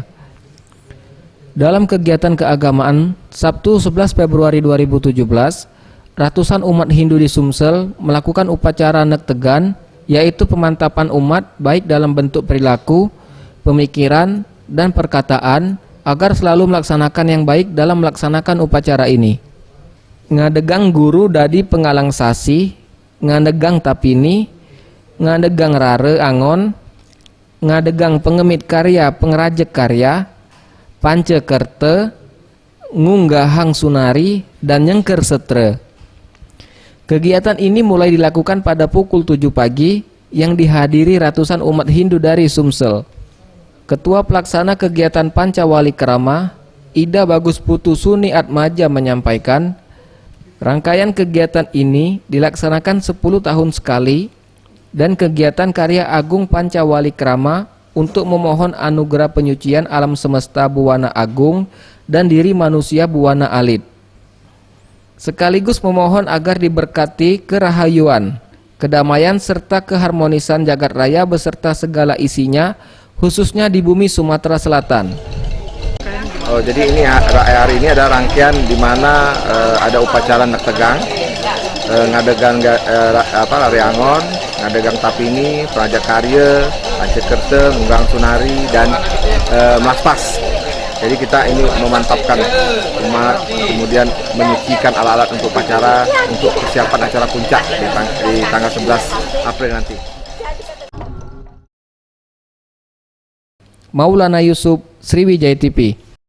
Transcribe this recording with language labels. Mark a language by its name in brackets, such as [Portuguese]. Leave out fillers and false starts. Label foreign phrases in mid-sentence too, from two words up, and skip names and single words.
[Indonesian] Dalam kegiatan keagamaan, Sabtu 11 Februari 2017, ratusan umat Hindu di Sumsel melakukan upacara Nek Tegan, yaitu pemantapan umat baik dalam bentuk perilaku, pemikiran, dan perkataan agar selalu melaksanakan yang baik dalam melaksanakan upacara ini. [Balinese] Ngadegang guru dadi pengalang sasi, ngadegang tapini, ngadegang rare angon, ngadegang pengemit karya pengerajek karya, pancekerte, ngunggahang sunari, dan nyengker setre. [Indonesian] Kegiatan ini mulai dilakukan pada pukul 7 pagi yang dihadiri ratusan umat Hindu dari Sumsel. Ketua Pelaksana Kegiatan Pancawali Krama, Ida Bagus Putu Suni Atmaja menyampaikan, rangkaian kegiatan ini dilaksanakan 10 tahun sekali dan kegiatan Karya Agung Pancawali Krama untuk memohon anugerah penyucian alam semesta buwana agung dan diri manusia buwana alit. Sekaligus memohon agar diberkati kerahayuan, kedamaian serta keharmonisan jagat raya beserta segala isinya, khususnya di bumi Sumatera Selatan. Oh, jadi ini hari ini ada rangkaian di mana ada upacara Nek Tegang, [Balinese] ngadegang lari angon, ngadegang tapini, praja karya, pancekerte, ngunggang sunari, [Indonesian] dan maspas. Jadi kita ini memantapkan umat, kemudian menyucikan alat-alat untuk upacara, untuk persiapan acara puncak di tanggal 11 April nanti. Maulana Yusuf, Sriwijaya TV.